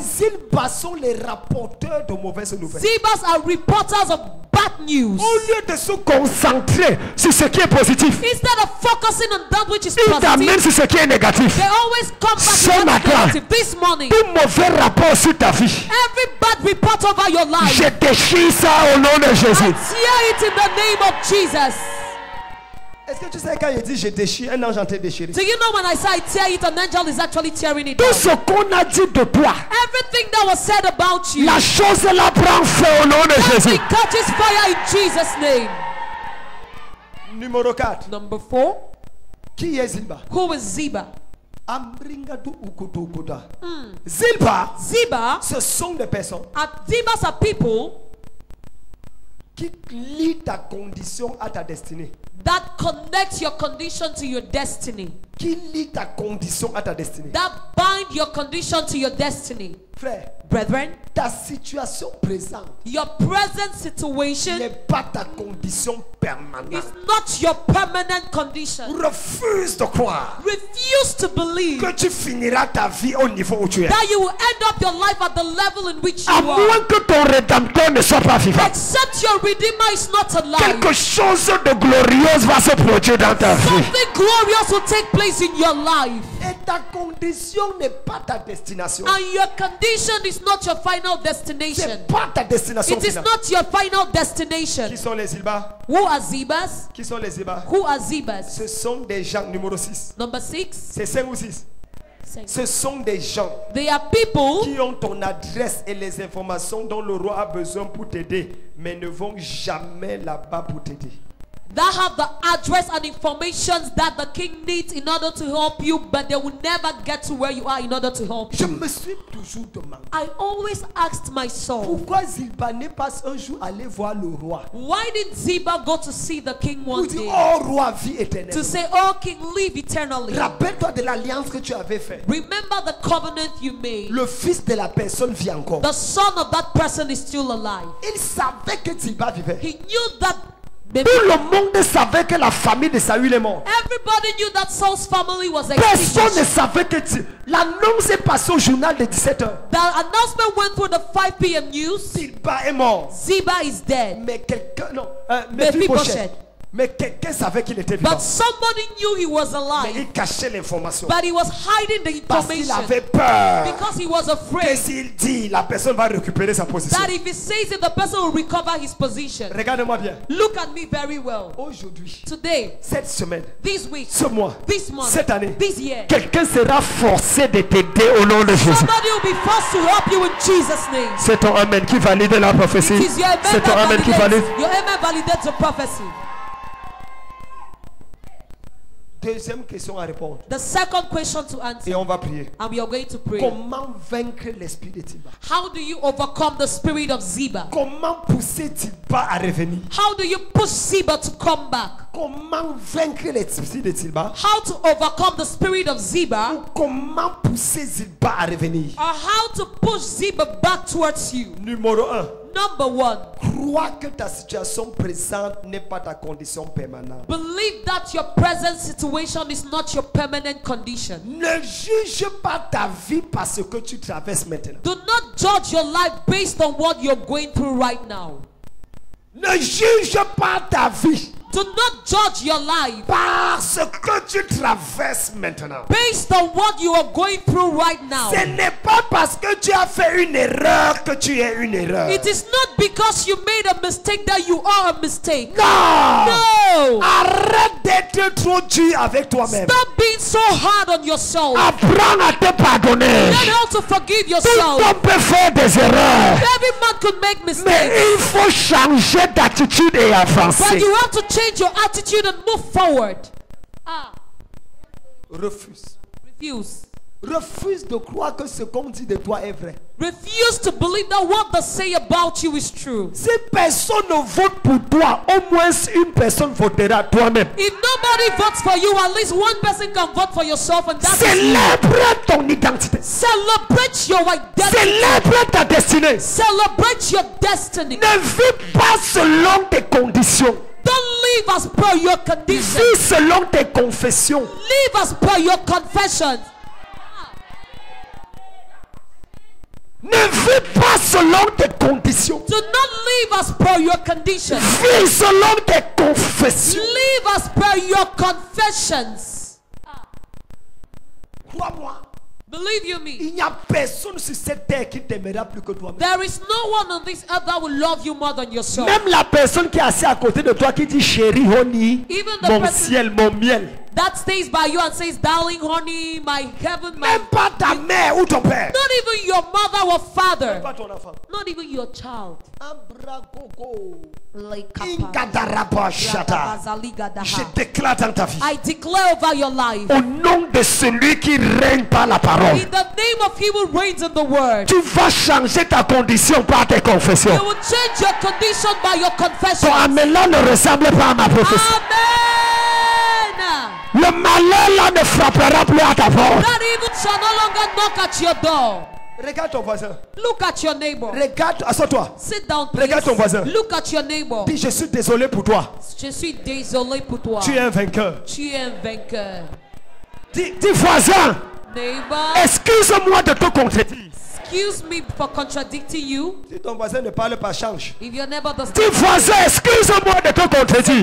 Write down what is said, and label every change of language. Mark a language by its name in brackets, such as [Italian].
[French] Zilba sont les rapporteurs de mauvaises nouvelles. [English] Zebas are reporters of bad news. [French] Au lieu de se concentrer sur ce qui est positif, [English] Instead of focusing on that which is [French] ils t'amènent [English] positive, [French] sur ce qui est négatif. [English] they always come back [French] Ce [English] to what's [French] matin, [English] negative. This morning, [French] Tout mauvais rapport sur ta vie, [English] every bad report over your life, [French] je déchire ça au nom de [English] I [French] Jésus. [English] tear it in the name of Jesus. [French] Est-ce que tu sais quand il dit je déchire, un ange en train de déchirer? [English] Do you know when I say I tear it, an angel is actually tearing it [French] Tout [English] down? [French] ce qu'on a dit de toi, [English] Everything that was said about you, [French] la chose là prend feu au nom de Jésus. [English] it catches fire in Jesus' name. [French] Numéro 4. [English] Number 4, [French] Qui est Zilba? [English] who is Ziba? Amringadu ukutukuta. Zilba, Ziba, [French] ce sont des personnes [English] Zibas are people [French] qui lient ta condition à ta destinée. [English] that connect your condition to your destiny, [French] Qui lie ta condition à ta destinée. [English] that bind bind your condition to your destiny. [French] Frère, [English] Brethren, [French] ta situation présente [English] your present situation [French] n'est pas ta condition permanente. [English] is not your permanent condition. [French] Refuse de croire [English] Refuse to believe [French] que tu finiras ta vie au niveau où tu es. [English] that you will end up your life at the level in which [French] À [English] you are. [French] moins que ton rédempteur ne soit pas vivant. [English] Except your Redeemer is not alive. [French] Quelque chose de glorieux va se produire dans ta vie. [English] Something glorious will take place in your life. [French] Et ta condition n'est pas ta destination. [English] And your condition is not your final destination. [French] C'est pas ta destination [English] It is [French] finale. [English] not your final destination. [French] Qui sont les Zibas? [English] Who are Zebas? [French] Qui sont les Zibas? [English] Who are Zebas? [French] Ce sont des gens, numéro 6. [English] Number 6. [French] C'est 5 ou 6. Ce sont des gens [English] They are people [French] qui ont ton adresse et les informations dont le roi a besoin pour t'aider, mais ne vont jamais là-bas pour t'aider. [English] that have the address and informations that the king needs in order to help you, but they will never get to where you are in order to help [French] Je [English] you. [French] me suis toujours demandé [English] I always asked myself, [French] pourquoi Zilpa n'est pas un jour allé voir le roi [English] why did Ziba go to see the king [French] pour [English] one [French] dire [English] day? [French] oh roi vie éternelle. [English] To say, oh king, live eternally. [French] Rappelle-toi de l'alliance que tu avais faite. [English] Remember the covenant you made. [French] Le fils de la personne vit encore. [English] The son of that person is still alive. [French] Il savait que Zilpa vivait. [English] He knew that [French] Tout le monde savait que la famille de Saül est morte. [English] everybody knew that Saul's family was [French] Personne ne [English] extinguished. [French] savait que l'annonce est passée au journal de 17h. [English] The announcement went through the 5 p.m. news. [French] Zilpa est mort. [English] Ziba is dead. [French] Mais quelqu'un, non, [English] Mephibosheth. Mephibosheth. [French] Mais quelqu'un savait qu'il était vivant. [English] But somebody knew he was [French] Mais [English] alive. [French] il cachait l'information. [English] But he was hiding the [French] Parce qu'il [English] information. [French] avait peur [English] Because he was [French] que [English] afraid [French] s'il dit, la personne va récupérer sa position. [English] that if he says it, the person will recover his position. [French] Regarde-moi bien. [English] Look at me very well. [French] Aujourd'hui, [English] Today, [French] cette semaine, [English] this week, [French] ce mois, [English] this month, [French] cette année, [English] this year, [French] quelqu'un sera forcé de t'aider au nom de Jésus. [English] somebody will be forced to help you in Jesus' name. [French] C'est ton amen qui valide la prophétie. [English] It is your amen [French] C'est ton [English] that [French] amen qui valide. [English] validates, your amen validates the prophecy. [French] Deuxième question à répondre. [English] The second question to answer, [French] Et on va prier. [English] and we are going to pray. [French] Comment vaincre l'esprit de Zilpa? [English] How do you overcome the spirit of Ziba? [French] Comment pousser Zilpa à revenir? [English] How do you push Ziba to come back? [French] Comment vaincre l'esprit de Zilpa? [English] How to overcome the spirit of Ziba? [French] Comment pousser Zilpa à revenir? [English] Or how to push Ziba back towards you? [French] Numéro 1. [English] Number one, [French] Crois que ta situation présente n'est pas ta condition permanente. [English] believe that your present situation is not your permanent condition. [French] Ne juge pas ta vie parce que tu traverses maintenant. [English] Do not judge your life based on what you're going through right now. [French] Ne juge pas ta vie [English] Do not judge your life [French] parce que tu traverses maintenant. [English] based on what you are going through right now. [French] Ce n'est pas parce que tu as fait une erreur que tu es une erreur. [English] It is not because you made a mistake that you are a mistake. [French] Non! [English] No! [French] Arrête d'être trop dur avec toi-même. [English] Stop being so hard on yourself. [French] Apprends à te pardonner. [English] Learn how to forgive [French] Tout [English] yourself. [French] le monde peut faire des erreurs. [English] Every man could make [French] Mais [English] mistakes. [French] il faut changer d'attitude et [English] But [French] avancer. [English] you have to change your attitude and move forward. [French] Refuse. [English] Refuse. [French] Refuse de croire que ce qu'on dit de toi est vrai. [English] Refuse to believe that what they say about you is true. [French] Si personne ne vote pour toi, au moins une personne votera toi-même. [English] If nobody votes for you, at least one person can vote for yourself, and that is you. [French] Célèbre ton identité. [English] Celebrate your identity. [French] Célèbre ta destinée. [English] Celebrate your destiny. [French] Ne vis pas selon tes conditions. [English] Don't live as per your condition. [French] Vis selon tes confessions. [English] Live as per your confessions. [French] Ne vis pas selon tes conditions. [English] Do not live as per your conditions. [French] Vis selon tes confessions. [English] Live as per your confessions. [French] Crois-moi, [English] Believe you me. [French] il n'y a personne sur cette terre qui t'aimera plus que toi-même. [English] There is no one on this earth that will love you more than yourself. [French] Même la personne qui est assise à côté de toi qui dit chérie, honey, [English] Even the [French] mon [English] person- [French] ciel, mon miel. [English] That stays by you and says, darling, honey, my heaven, my... [French] Même pas ta mère ou ton père. [English] Not even your mother or father. [French] Pas ton enfant. [English] Not even your child. Abracoco. Like [French] Ingadarabashata. Je déclare dans ta vie. [English] I declare over your life, [French] Au nom de celui qui règne par la parole. [English] in the name of He who reigns in the word, [French] Tu vas changer ta condition par tes confessions. [English] you will change your condition by your [French] Ton [English] confession. [French] amen là ne ressemble pas à ma prophétie. [English] Amen. [French] Le malheur là ne frappera plus à ta porte. [English] That evil shall no longer knock at your door. [French] Regarde ton voisin. [English] Look at your neighbor. [French] Regarde, assois-toi. [English] Sit down, please. [French] Regarde ton voisin. [English] Look at your neighbor. [French] Dis, je suis désolé pour toi. Je suis désolé pour toi. Tu es un vainqueur. Tu es un vainqueur. Dis voisin, [English] Neighbor, [French] excuse-moi de te contredire. [English] excuse me for contradicting you. [French] Si ton voisin ne parle pas, change. [English] If your neighbor does [French] Dis voisin, excuse-moi de te contredire.